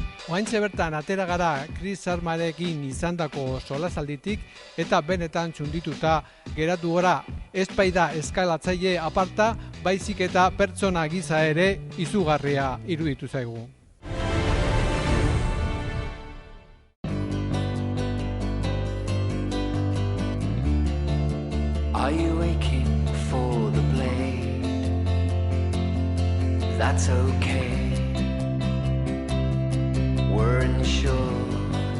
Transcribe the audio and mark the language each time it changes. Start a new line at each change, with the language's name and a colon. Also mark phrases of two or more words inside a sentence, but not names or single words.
Basque: Oaintxe bertan atera gara Chris Armarekin izandako solasalditik eta benetan txundituta geratu gara. Ez baita eskalatzaile aparta, baizik eta pertsona giza ere izugarria iruditu zaigu.
English: Are you aching for the blade? That's okay. We're insured.